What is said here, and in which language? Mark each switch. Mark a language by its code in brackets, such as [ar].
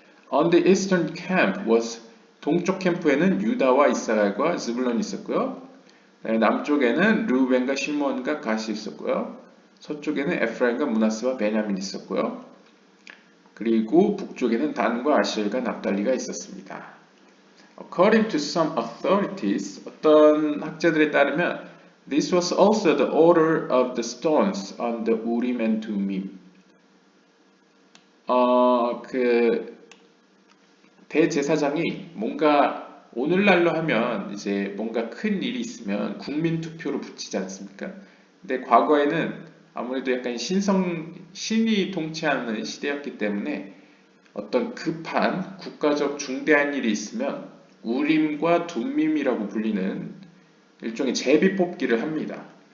[en] On the eastern camp was [ko] 동쪽 캠프에는 유다와 이사갈과 스불론이 있었고요. 남쪽에는 루벤과 시몬과 갓이 있었고요. 서쪽에는 에프라임과 므낫세와 베냐민이 있었고요. 그리고 북쪽에는 단과 아셀과 납달리가 있었습니다. [en] According to some authorities, [ko] 어떤 학자들에 따르면 [en] this was also the order of the stones on the Urim and Thummim. [ko] 그 대제사장이 뭔가 오늘날로 하면 이제 뭔가 큰 일이 있으면 국민 투표로 붙이지 않습니까? 근데 과거에는 아무래도 약간 신이 통치하는 시대였기 때문에 어떤 급한 국가적 중대한 일이 있으면 우림과 둠밈이라고 불리는 일종의 제비 뽑기를 합니다.